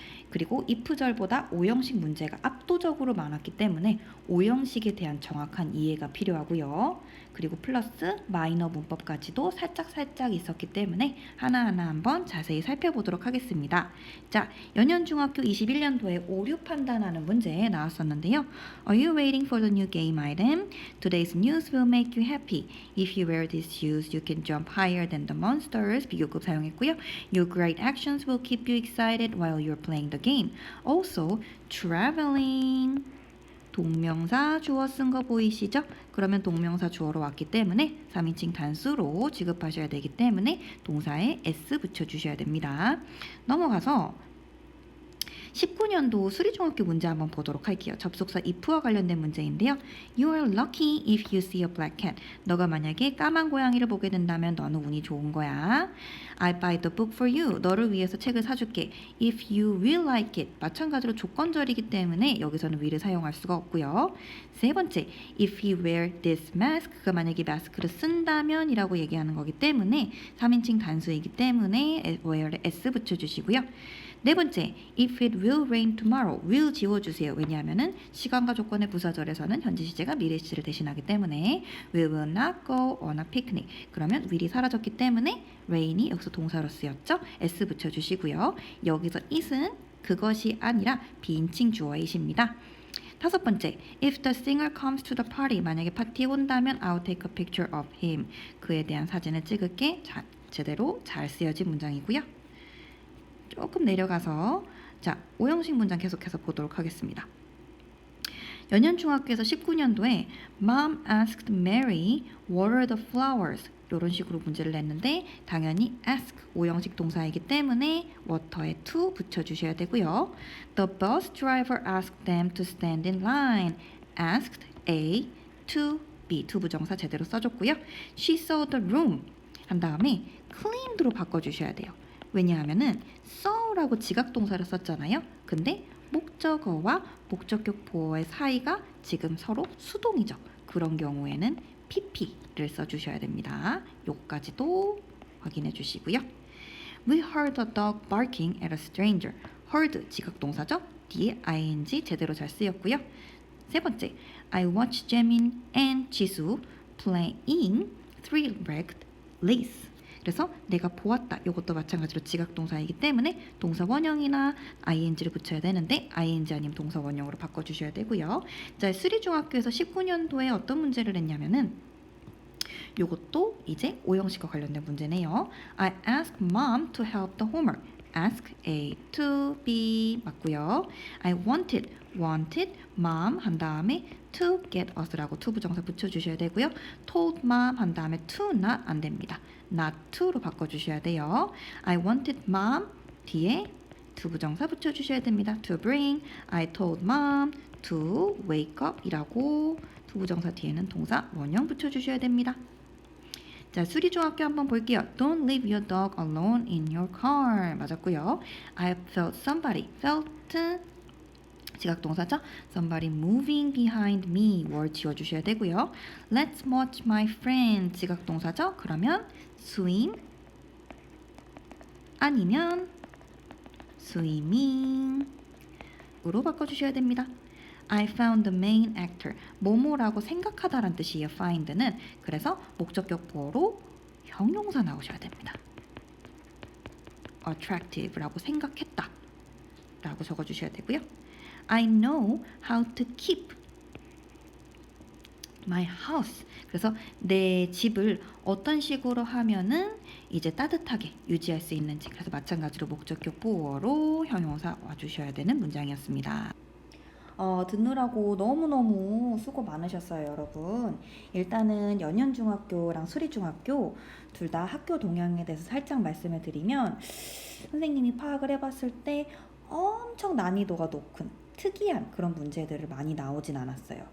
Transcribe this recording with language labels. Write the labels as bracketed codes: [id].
[ko] 그리고 if절보다 오형식 문제가 압도적으로 많았기 때문에 오형식에 대한 정확한 이해가 필요하고요. 그리고 플러스 마이너 문법까지도 살짝 있었기 때문에 하나하나 한번 자세히 살펴보도록 하겠습니다. 자, 연현중학교 21년도에 오류 판단하는 문제 나왔었는데요. [en] Are you waiting for the new game item? Today's news will make you happy. If you wear these shoes, you can jump higher than the monsters. [ko] 비교급 사용했고요. [en] Your great actions will keep you excited while you're playing the game. Also, traveling. [ko] 동명사 주어 쓴 거 보이시죠? 그러면 동명사 주어로 왔기 때문에 3인칭 단수로 취급하셔야 되기 때문에 동사에 s 붙여주셔야 됩니다. 넘어가서 19년도 수리중학교 문제 한번 보도록 할게요. 접속사 if와 관련된 문제인데요. [en] You are lucky if you see a black cat. [ko] 너가 만약에 까만 고양이를 보게 된다면 너는 운이 좋은 거야. [en] I'll buy the book for you. [ko] 너를 위해서 책을 사줄게. [en] If you will like it. [ko] 마찬가지로 조건절이기 때문에 여기서는 will을 사용할 수가 없고요. [en] 세 번째, if you wear this mask. [ko] 그가 만약에 마스크를 쓴다면 이라고 얘기하는 거기 때문에 3인칭 단수이기 때문에 wear에 s 붙여주시고요. [en] 네 번째, if it will rain tomorrow, will 지워주세요. [ko] 왜냐하면은 시간과 조건의 부사절에서는 현재 시제가 미래 시제를 대신하기 때문에 [en] we will not go on a picnic. [ko] 그러면 will이 사라졌기 때문에 rain이 여기서 동사로 쓰였죠. s 붙여주시고요. 여기서 it은 그것이 아니라 비인칭 주어잇입니다. [en] 다섯 번째, if the singer comes to the party. [ko] 만약에 파티에 온다면 [en] I'll take a picture of him. [ko] 그에 대한 사진을 찍을게. 제대로 잘 쓰여진 문장이고요. 조금 내려가서 자, 오형식 문장 계속해서 보도록 하겠습니다. 연현중학교에서 19년도에 [en] Mom asked Mary what are the flowers? [ko] 이런 식으로 문제를 냈는데 당연히 ask 오형식 동사이기 때문에 water에 to 붙여주셔야 되고요. [en] The bus driver asked them to stand in line. [ko] asked A to B to 부정사 제대로 써줬고요. [en] She saw the room [ko] 한 다음에 [en] cleaned로 [ko] 바꿔주셔야 돼요. 왜냐하면은 saw라고 지각동사를 썼잖아요. 근데 목적어와 목적격 보어의 사이가 지금 서로 수동이죠. 그런 경우에는 pp를 써주셔야 됩니다. 요까지도 확인해 주시고요. [en] We heard a dog barking at a stranger. [ko] heard 지각동사죠. 뒤에 ing 제대로 잘 쓰였고요. [en] 세 번째, I watched Jaemin and Jisoo playing three-legged race. [ko] 그래서 내가 보았다. 이것도 마찬가지로 지각동사이기 때문에 동사 원형이나 ing를 붙여야 되는데 ing 아니면 동사 원형으로 바꿔주셔야 되고요. 자, 수리중학교에서 19년도에 어떤 문제를 냈냐면은 이것도 이제 오형식과 관련된 문제네요. [en] I asked mom to help the homework. ask A to B 맞고요. I wanted mom [ko] 한 다음에 [en] to get us라고 to [ko] 부정사 붙여주셔야 되고요. [en] told mom [ko] 한 다음에 to not 안 됩니다. not to로 바꿔주셔야 돼요. [en] I wanted mom [ko] 뒤에 to 부정사 붙여주셔야 됩니다. [en] to bring I told mom to wake up [ko] 이라고 to 부정사 뒤에는 동사 원형 붙여주셔야 됩니다. 자, 수리중학교 한번 볼게요. [en] Don't leave your dog alone in your car. 맞았고요. I felt somebody. felt 지각동사죠. Somebody moving behind me. [ko] 월 지워주셔야 되고요. [en] Let's watch my friend. [ko] 지각동사죠. 그러면 swim 아니면 swimming 으로 바꿔주셔야 됩니다. [en] I found the main actor. [ko] 뭐뭐라고 생각하다란 뜻이에요. find는. 그래서 목적격 보어로 형용사 나오셔야 됩니다. attractive라고 생각했다 라고 적어주셔야 되고요. [en] I know how to keep my house. [ko] 그래서 내 집을 어떤 식으로 하면은 이제 따뜻하게 유지할 수 있는지. 그래서 마찬가지로 목적격 보어로 형용사 와주셔야 되는 문장이었습니다. 듣느라고 너무너무 수고 많으셨어요, 여러분. 일단은 연현중학교랑 수리중학교 둘 다 학교 동향에 대해서 살짝 말씀을 드리면 선생님이 파악을 해봤을 때 엄청 난이도가 높은 특이한 그런 문제들을 많이 나오진 않았어요.